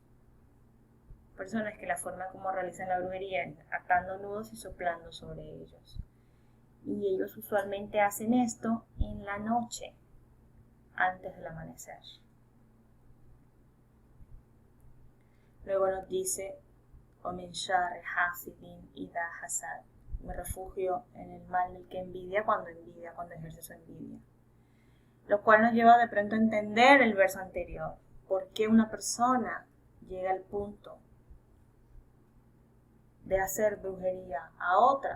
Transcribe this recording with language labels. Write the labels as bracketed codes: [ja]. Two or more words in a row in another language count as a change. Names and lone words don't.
[es] Personas que la forma como realizan la brujería es atando nudos y soplando sobre ellos. Y ellos usualmente hacen esto en la noche, antes del amanecer. Luego nos dice, [ar] وَمِنْ شَرِّ حَاسِدٍ إِذَا حَسَدَ, [es] me refugio en el mal del que envidia, cuando ejerce su envidia. Lo cual nos lleva de pronto a entender el verso anterior. ¿Por qué una persona llega al punto de hacer brujería a otra?